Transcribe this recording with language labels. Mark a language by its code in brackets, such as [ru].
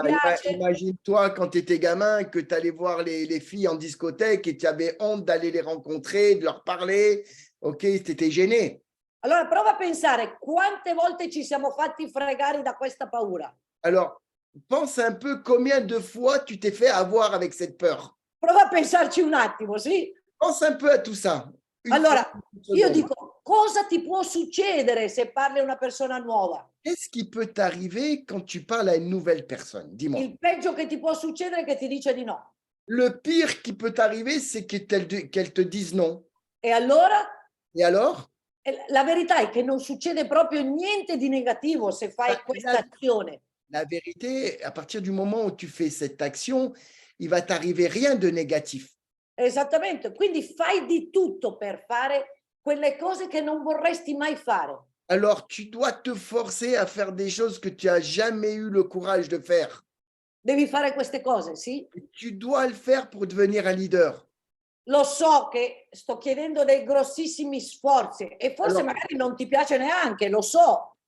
[fr] Voilà, [it] piace. [fr] imagine-toi quand tu étais gamin, que tu allais voir les filles en discothèque et tu avais honte d'aller les rencontrer, de leur parler. Ok, tu étais gêné. [it] Allora prova a pensare quante volte ci siamo fatti fregare da questa paura. [fr] Alors, pense un peu combien de fois tu t'es fait avoir avec cette peur. [it] Prova a pensarci un attimo, sì? [fr] Pense un peu à tout ça. [it] Allora, io [fr] Seconde. [it] dico, cosa ti può succedere se parli a una persona nuova? [fr] Qu'est-ce qui peut t'arriver quand tu parles à une nouvelle personne? Dis-moi. [it] Il peggio che ti può succedere è che ti dice di no. [fr] Le pire qui peut t'arriver, c'est qu'elle te dise non. [it] E allora? [fr] Et alors? [it] La verità è che non succede proprio niente di negativo se fai questa azione. [fr] La vérité, à partir du moment où tu fais cette action, il va t'arriver rien de négatif. [it] Esattamente, quindi fai di tutto per fare quelle cose che non vorresti mai fare. [fr] Alors, tu dois te forcer à faire des choses que tu n'as jamais eu le courage de faire. [it] Devi fare queste cose, sì? [fr] Et tu dois le faire pour devenir un leader. [it] Lo so che sto chiedendo dei grossissimi sforzi e forse Allora- magari non ti piace neanche, lo so.